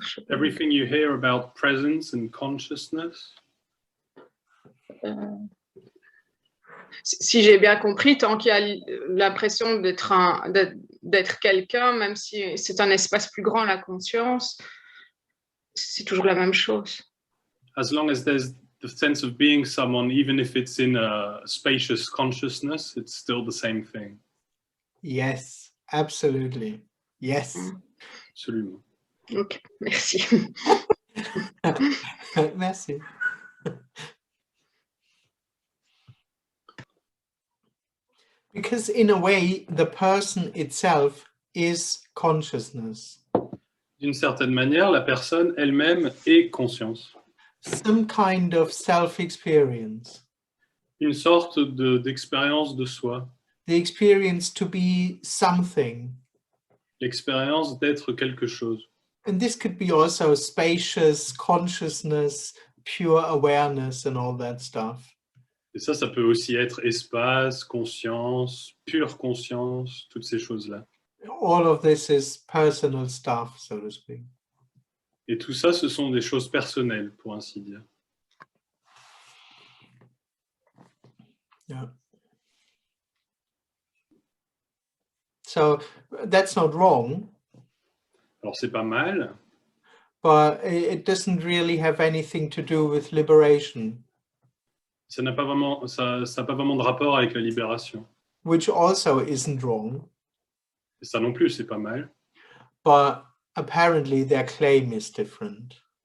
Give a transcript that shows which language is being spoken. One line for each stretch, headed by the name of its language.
English: Everything you hear about presence and consciousness.
French: Si j'ai bien compris, tant qu'il y a l'impression d'être quelqu'un, même si c'est un espace plus grand, la conscience, c'est toujours la même chose.
English: As long as there's the sense of being someone, even if it's in a spacious consciousness, it's still the same thing. Yes, absolutely. Yes.
French: Absolument. Ok, merci. Merci.
English: Because in a way, the person itself is consciousness.
French: D'une certaine manière, la personne elle-même est conscience.
English: Some kind of self-experience.
French: Une sorte d'expérience de soi.
English: The experience to be something.
French: L'expérience d'être quelque chose.
English: And this could be also spacious consciousness, pure awareness and all that stuff.
French: Et ça peut aussi être espace, conscience, pure conscience, toutes ces choses-là.
English: All of this is personal stuff, so to speak.
French: Et tout ça, ce sont des choses personnelles, pour ainsi dire.
English: Yeah. So that's not wrong.
French: Alors, c'est pas mal.
English: But it doesn't really have anything to do with liberation.
French: Ça n'a pas vraiment de rapport avec la libération.
English: Which also isn't wrong.
French: Et ça non plus, c'est pas mal.
English: But apparently their claim is different.